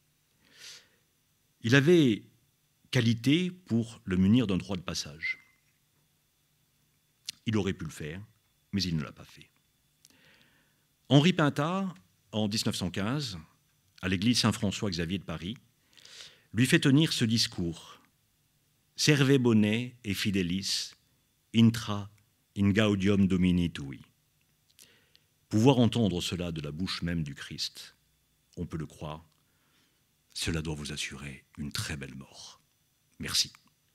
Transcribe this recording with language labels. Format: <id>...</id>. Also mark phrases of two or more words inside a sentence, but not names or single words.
<fr>Il avait qualité pour le munir d'un droit de passage. Il aurait pu le faire, mais il ne l'a pas fait. Henri Pintat, en 1915, à l'église Saint-François-Xavier de Paris, lui fait tenir ce discours «</fr> <la>Serve bone et fidelis, intra in gaudium Domini tui ».</la> <fr>Pouvoir entendre cela de la bouche même du Christ, on peut le croire, cela doit vous assurer une très belle mort. Merci.</fr>